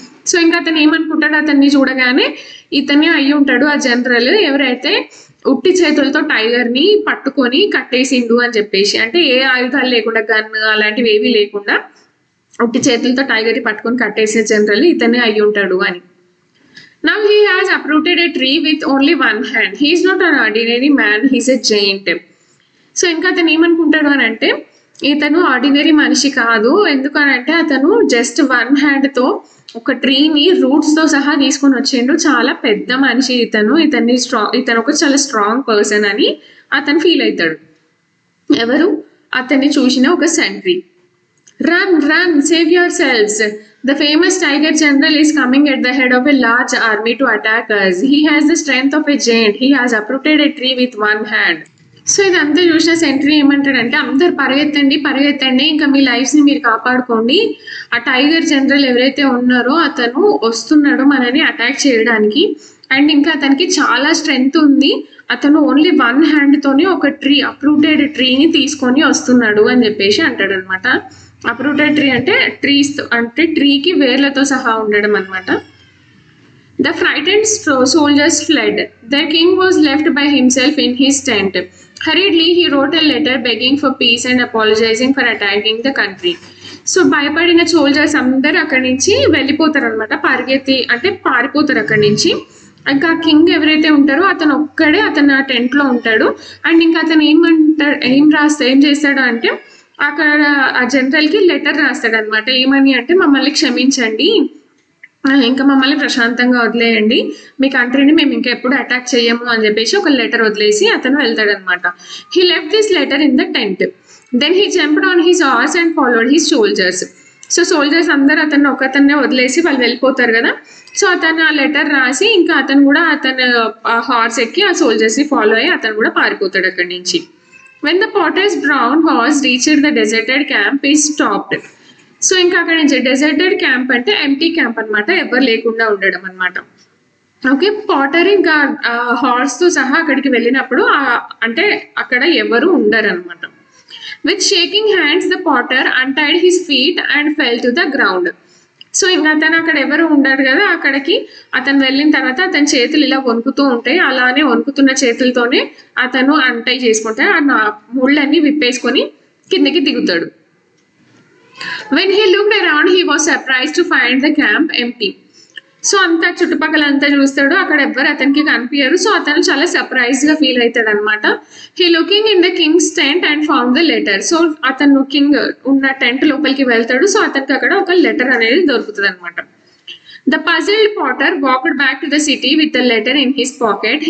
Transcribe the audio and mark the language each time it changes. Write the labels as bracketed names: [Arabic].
[Telugu] So ఇంకా అతను ఏమనుకుంటాడు, అతన్ని చూడగానే ఇతనే అయ్యి ఉంటాడు ఆ జనరల్ ఎవరైతే ఉట్టి చేతులతో టైగర్ ని పట్టుకొని కట్టేసిండు అని చెప్పేసి. అంటే ఏ ఆయుధాలు లేకుండా, గన్ అలాంటివి ఏవి లేకుండా ఉట్టి చేతులతో టైగర్ ని పట్టుకొని కట్టేసే జనరల్ ఇతనే అయ్యి ఉంటాడు అని. [English] Now he has uprooted a tree with only one hand. He is not an ordinary man, he is a giant. [Telugu] So ఇంకా అతను ఏమనుకుంటాడు అని అంటే ఇతను ఆర్డినరీ మనిషి కాదు, ఎందుకనంటే అతను జస్ట్ వన్ హ్యాండ్ తో ఒక ట్రీని రూట్స్ తో సహా తీసుకొని వచ్చిండు, చాలా పెద్ద మనిషి ఇతను ఒక చాలా స్ట్రాంగ్ పర్సన్ అని అతను ఫీల్ అవుతాడు. ఎవరు? అతన్ని చూసిన ఒక sentry. [English] Run, save yourselves. The famous Tiger General is coming at the head of a large army to attack us. He has the strength of a giant. He has uprooted a tree with one hand. [Telugu] So ఇదంతా చూసిన sentry ఏమంటాడంటే అందరు పరిగెత్తండి, ఇంకా మీ లైఫ్స్ని మీరు కాపాడుకోండి. ఆ tiger general ఎవరైతే ఉన్నారో అతను వస్తున్నాడు మనని అటాక్ చేయడానికి, అండ్ ఇంకా అతనికి చాలా స్ట్రెంగ్త్ ఉంది, అతను ఓన్లీ వన్ హ్యాండ్తోనే ఒక అప్రూటెడ్ ట్రీని తీసుకొని వస్తున్నాడు అని చెప్పేసి అంటాడు అనమాట. అప్రూటెడ్ ట్రీ అంటే ట్రీకి వేర్లతో సహా ఉండడం అనమాట. [English] The frightened soldiers fled. Their king was left by himself in his tent. Hurriedly, he wrote a letter begging for peace and apologizing for attacking the country. [Telugu] So భయపడిన సోల్జర్స్ అందరు అక్కడి నుంచి వెళ్ళిపోతారు అనమాట, పారిపోతారు అక్కడి నుంచి. ఇంకా కింగ్ ఎవరైతే ఉంటారో అతను ఒక్కడే ఆ టెంట్ లో ఉంటాడు. అండ్ ఇంకా అతను ఏం చేస్తాడు అంటే అక్కడ ఆ జనరల్ కి లెటర్ రాస్తాడు అనమాట. ఏమని అంటే మమ్మల్ని క్షమించండి, ఇంకా మమ్మల్ని ప్రశాంతంగా వదిలేయండి, మీ కంట్రీని మేము ఇంకా ఎప్పుడు అటాక్ చేయము అని చెప్పేసి ఒక లెటర్ వదిలేసి అతను వెళ్తాడు అనమాట. [English] He left this letter in the tent. Then he jumped on his horse and followed his soldiers. [Telugu] So soldiers అందరు ఒకతన్నే వదిలేసి వాళ్ళు వెళ్ళిపోతారు కదా. సో అతను ఆ లెటర్ రాసి ఇంకా అతను కూడా హార్స్ ఎక్కి ఆ సోల్జర్స్ ని ఫాలో అయ్యి అతను కూడా పారిపోతాడు అక్కడి నుంచి. [English] When the potter's brown horse reached the deserted camp, he stopped. [Telugu] So ఇంకా అక్కడ నుంచి డెజర్టెడ్ క్యాంప్ అంటే ఎంటీ క్యాంప్ అనమాట, ఎవరు లేకుండా ఉండడం అనమాట. ఓకే, పాటర్ ఇంకా హార్స్ తో సహా అక్కడికి వెళ్ళినప్పుడు అంటే అక్కడ ఎవరు ఉండరు అనమాట. [English] With shaking hands the potter untied his feet and fell to the ground. [Telugu] So ఇంకా అతను అక్కడ ఎవరు ఉండరు కదా, అక్కడికి అతను వెళ్ళిన తర్వాత అతని చేతులు ఇలా వణుకుతూ ఉంటాయి, అలానే వణుకుతున్న చేతులతోనే అతను అంటై చేసుకుంటాడు, ఆ ముళ్ళన్నీ విప్పేసుకొని కిందకి దిగుతాడు. [English] When he looked around, he was surprised to find the camp empty. [Telugu] So అంతా చుట్టుపక్కల అంతా చూస్తాడు, అక్కడ ఎవ్వరు అతనికి కనిపించరు. సో అతను చాలా సర్ప్రైజ్ గా ఫీల్ అవుతాడు అనమాట. [English] He looking in the king's tent and found the letter. [Telugu] So అతను కింగ్ ఉన్న టెంట్ లోపలికి వెళ్తాడు. సో అతనికి అక్కడ ఒక లెటర్ అనేది దొరుకుతుంది అనమాట. [English] The puzzled potter walked back to the city with the letter in his pocket.